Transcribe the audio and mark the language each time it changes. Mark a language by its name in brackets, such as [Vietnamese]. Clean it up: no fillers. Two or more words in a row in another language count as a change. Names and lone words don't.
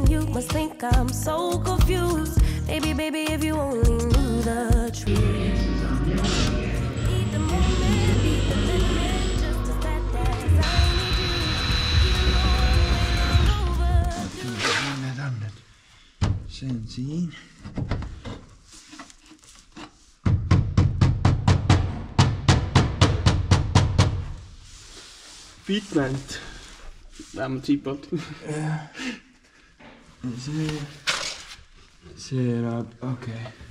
[English] You must think I'm so confused. Baby, baby, if you only knew the truth. Need the moment, need the minute, just as bad as I need you. Even though I'm way long overdue. [Estonian] See on siin. Fitment. Vähemalt siit poolt. See läheb, okei.